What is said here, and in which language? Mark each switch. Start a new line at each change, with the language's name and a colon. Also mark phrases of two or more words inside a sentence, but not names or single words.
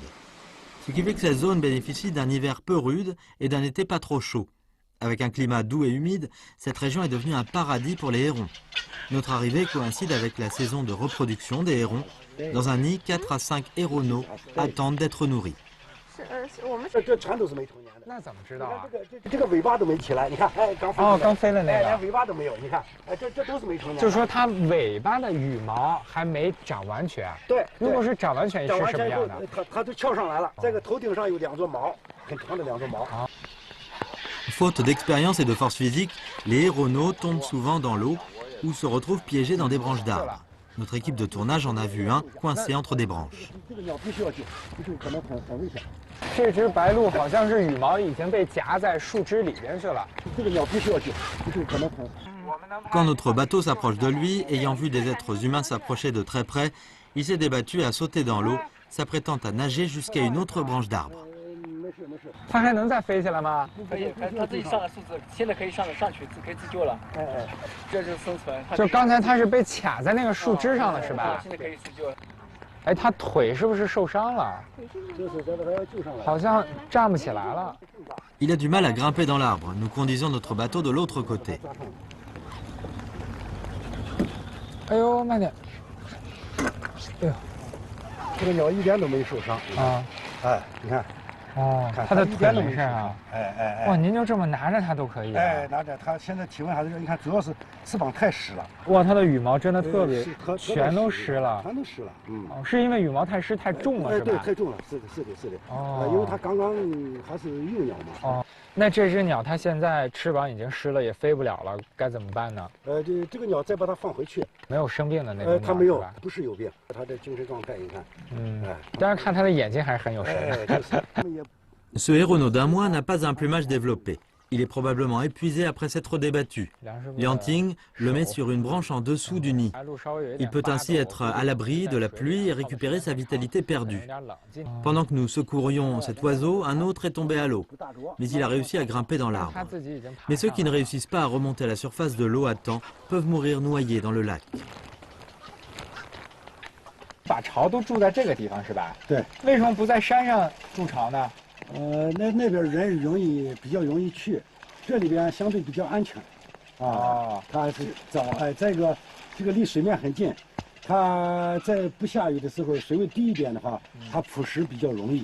French: Ce qui fait que cette zone bénéficie d'un hiver peu rude et d'un été pas trop chaud. Avec un climat doux et humide, cette région est devenue un paradis pour les hérons. Notre arrivée coïncide avec la saison de reproduction des hérons. Dans un nid, 4 à 5 héronneaux attendent d'être nourris.
Chinese: 这全都是没成年的。那怎么知道啊？这个尾巴都没起来，你看，刚飞了那个，连尾巴都没有，你看，这都是没成年的。就是说它尾巴的羽毛还没长完全。对，如果是长完全是什么样的？它都翘上来了，这个头顶上有2撮毛，很长的2撮毛。
French: Faute d'expérience et de force physique, les héronneaux tombent souvent dans l'eau ou se retrouvent piégés dans des branches d'arbres. Notre équipe de tournage en a vu un coincé entre des branches.
Chinese: 这只白鹭好像是羽毛已经被夹在树枝里边去了。
French: Quand notre bateau s'approche de lui, ayant vu des êtres humains s'approcher de très près, il s'est débattu et a sauté dans l'eau, s'apprêtant à nager jusqu'à une autre branche d'arbre.
Chinese: 它还能再飞起来吗？可以，它自己上了树枝，现在可以上去，可以自救了。这就是生存。就刚才它是被卡在那个树枝上了，是吧？现在可以自救了。哎，它腿是不是受伤了？好像站不起来了。
French: Il a du mal à grimper dans l'arbre. Nous conduisons notre bateau de l'autre côté.
Chinese: 哎呦，慢点！哎呦，这个鸟一点都没受伤啊！哎，你看。哦，它的腿没事啊！哎！哇，您就这么拿着它都可以、啊。哎，拿着它，现在体温还是热。你看，主要是翅膀太湿了。哇，它的羽毛真的特别，全都湿了。全都湿了。哦，是因为羽毛太湿太重了，是吧？对，太重了，是的。哦，因为它刚刚还是幼鸟嘛。哦，那这只鸟它现在翅膀已经湿了，也飞不了了，该怎么办呢？这个鸟再把它放回去。没有生病的那种鸟。它没有，不是有病，它的精神状态，你看。但是看它的眼睛还是很有神的。
French: Ce héronneau d'un mois n'a pas un plumage développé. Il est probablement épuisé après s'être débattu. Liang Ting le met sur une branche en dessous du nid. Il peut ainsi être à l'abri de la pluie et récupérer sa vitalité perdue. Pendant que nous secourions cet oiseau, un autre est tombé à l'eau. Mais il a réussi à grimper dans l'arbre. Mais ceux qui ne réussissent pas à remonter à la surface de l'eau à temps peuvent mourir noyés dans le lac.
Chinese: 把巢都住在这个地方是吧？对。为什么不在山上筑巢呢？那边人比较容易去，这里边相对比较安全。啊，它是早再一个这个离水面很近，它在不下雨的时候，水位低一点的话，它捕食比较容易。